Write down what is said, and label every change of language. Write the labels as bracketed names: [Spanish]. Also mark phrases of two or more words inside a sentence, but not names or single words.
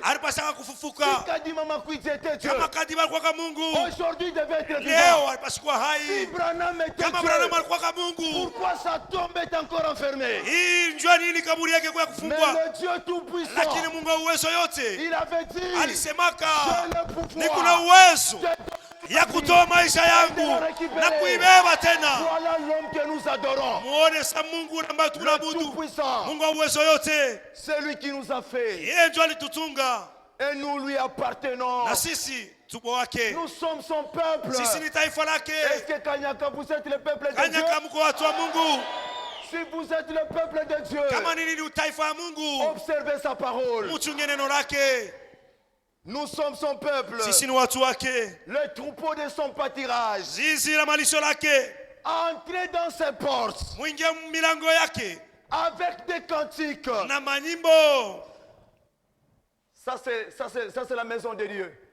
[French] Si Kadima Kwidzi était Dieu, aujourd'hui il devait être vivant. Si Branham était Dieu, pourquoi sa tombe est encore enfermée? Mais le Dieu tout-puissant, il avait dit, [Swahili] nikuna uwezo ya kutoa maisha yangu na kuibeba tena. Muone sa Mungu ambaye tunabudu, Mungu wa uwezo yote. [French] C'est lui qui nous a fait. [Swahili] Yeye ndiye alitutunga. [French] Et nous lui appartenons. [Swahili] Na sisi tuko wake. [French] Nous sommes son peuple. [Swahili] Sisi ni taifa lake. [French] Est-ce que Kanyaka vous êtes le peuple de Dieu? [Swahili] Kanyaka mko watu wa Mungu. [French] Si vous êtes le peuple de Dieu, [Swahili] kama nini ni taifa ya Mungu, [French] observez sa parole. [Swahili] Mchunge neno lake. [French] Nous sommes son peuple, le troupeau de son pâturage. Entrez dans ses portes avec des cantiques. Ça c'est la maison de Dieu.